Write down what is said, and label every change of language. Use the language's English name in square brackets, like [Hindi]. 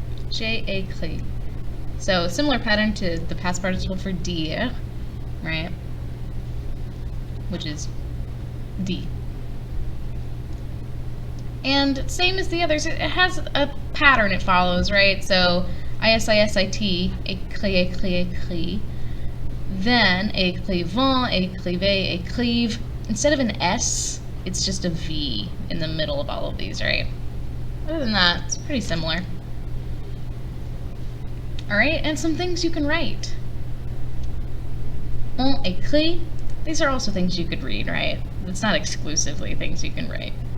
[French] J'ai écrit. [English] So similar pattern to the past participle for dire, right? Which is dit. And same as the others, it has a pattern it follows, right? So ISISIT, écrit, écrit, écrit. Then écrivant, écrivez, écrive. Instead of an S, it's just a V in the middle of all of these, right? Other than that, it's pretty similar. Alright, and some things you can write. [French] On écrit. [English] These are also things you could read, right? It's not exclusively things you can write.